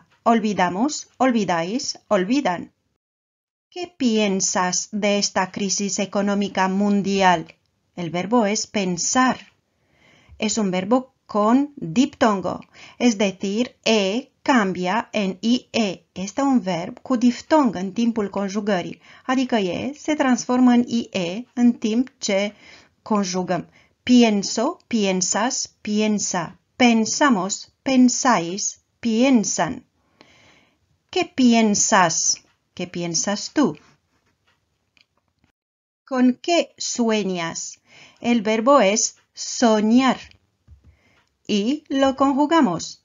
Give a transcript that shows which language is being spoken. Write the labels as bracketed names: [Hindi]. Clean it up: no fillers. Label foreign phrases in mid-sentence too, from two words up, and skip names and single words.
[Spanish] Olvidamos, olvidáis, olvidan. ¿Qué piensas de esta crisis económica mundial? El verbo es pensar. Es un verbo con diptongo, es decir, e cambia en ie. [Romanian] Este un verb cu diftong în timpul conjugării, adică e se transformă în ie în timp ce conjugăm. [Spanish] Pienso, piensas, piensa. Pensamos, pensáis, piensan. ¿Qué piensas? ¿Qué piensas tú? ¿Con qué sueñas? El verbo es soñar. Y lo conjugamos.